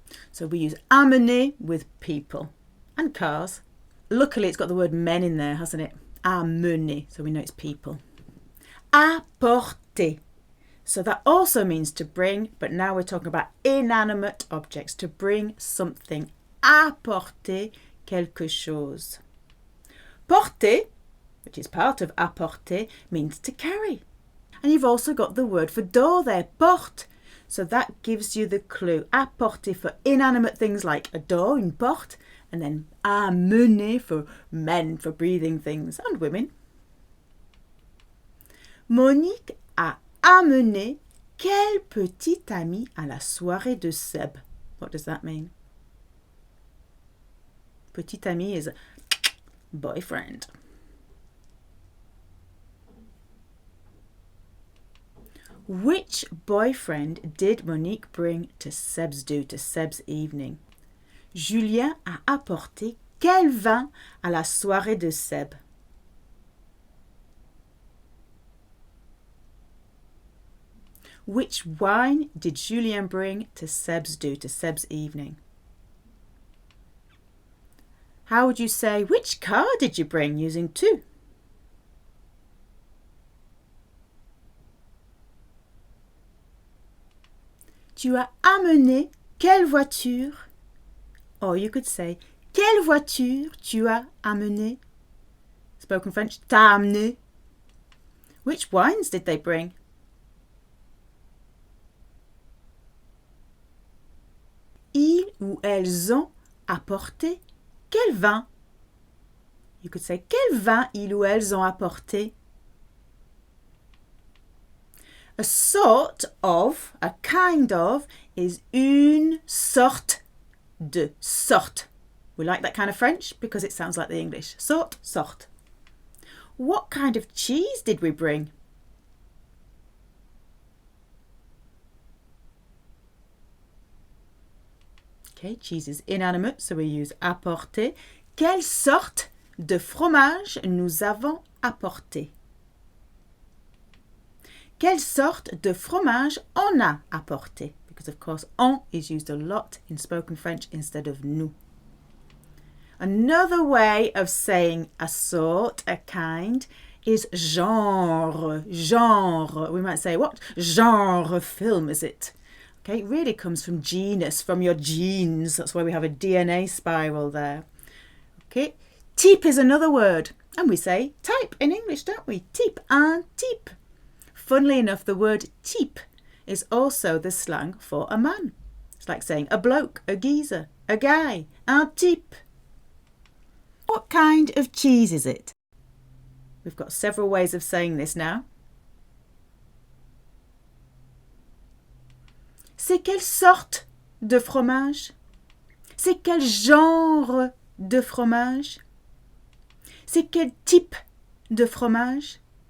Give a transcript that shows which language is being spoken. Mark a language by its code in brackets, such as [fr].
[en] So we use amener with people and cars. Luckily it's got the word men in there, hasn't it? Amener, so we know it's people. Apporter. So that also means to bring, but now we're talking about inanimate objects, to bring something. [fr] Apporter quelque chose. [en] Porter, which is part of apporter, means to carry. And you've also got the word for door there, porte. So that gives you the clue. Apporter for inanimate things like a door, une porte, and then amener for men, for breathing things, and women. [fr] Monique a amené quel petit ami à la soirée de Seb? [en] What does that mean? Petit ami is a boyfriend. Which boyfriend did Monique bring to Seb's do, to Seb's evening? [fr] Julien a apporté quel vin à la soirée de Seb? [en] Which wine did Julien bring to Seb's do, to Seb's evening? How would you say, which car did you bring using tu? [fr] Tu as amené quelle voiture? [en] Or you could say, [fr] quelle voiture tu as amené? [en] Spoken French, [fr] t'as amené. [en] Which wines did they bring? [fr] Ils ou elles ont apporté quel vin? [en] You could say, [fr] quel vin ils ou elles ont apporté? [en] A sort of, a kind of, is une sorte de. Sorte. We like that kind of French because it sounds like the English. Sorte, sorte. What kind of cheese did we bring? Okay, cheese is inanimate, so we use apporter. [fr] Quelle sorte de fromage nous avons apporté? Quelle sorte de fromage on a apporté? [en] Because of course, on is used a lot in spoken French instead of nous. Another way of saying a sort, a kind, is genre. Genre. We might say, what genre film is it? Okay, it really comes from genus, from your genes. That's why we have a DNA spiral there. Okay, type is another word. And we say type in English, don't we? Type, un type. Funnily enough, the word type is also the slang for a man. It's like saying a bloke, a geezer, a guy, un type. What kind of cheese is it? We've got several ways of saying this now. [fr] C'est quelle sorte de fromage? C'est quel genre de fromage? C'est quel type de fromage?